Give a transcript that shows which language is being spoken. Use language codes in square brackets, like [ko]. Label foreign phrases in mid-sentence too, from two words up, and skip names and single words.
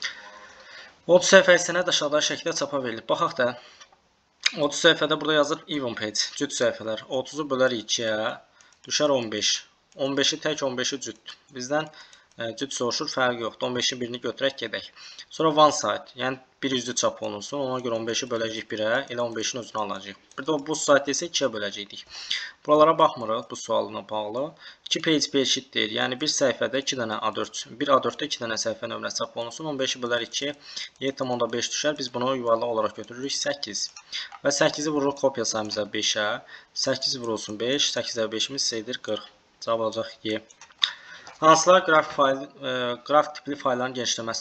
[az] 30 səhifəyə sənəd aşağıda şəkildə çapa verilir. Baxaq da, 30 səhifədə burada yazır [en] even page, [az] cüt səhifələr. 30-u bölərik 2-yə, düşər 15. 15-i tək 15-i cütdür. Bizdən cüt soruşur, fərqi yoxdur. 15-in birini götürək, gedək. [en] Sonra one side, [az] yəni bir üzlü çap olunsun. Ona görə 15-i böləcəyik 1-ə, elə 15-in özünü alacaq. Bir də bu side isə 2-yə böləcəkdik. Buralara baxmırıq bu sualına bağlı. [en] 2 page per sheet deyir. [az] Yəni bir səhifədə 2 dənə A4, bir A4-də 2 dənə səhifə nömrəsi çap olunsun. 15-i bölər 2, 7,5 düşər. Biz bunu yuvarlaq olaraq götürürük 8. Və 8-i vururuq kopya sayımıza 5-ə. 8 vurulsun 5, 8-ə 5-imiz sayıdır 40. Cavab olacaq Y. Hansılar qrafik tipli faylların genişləməsi?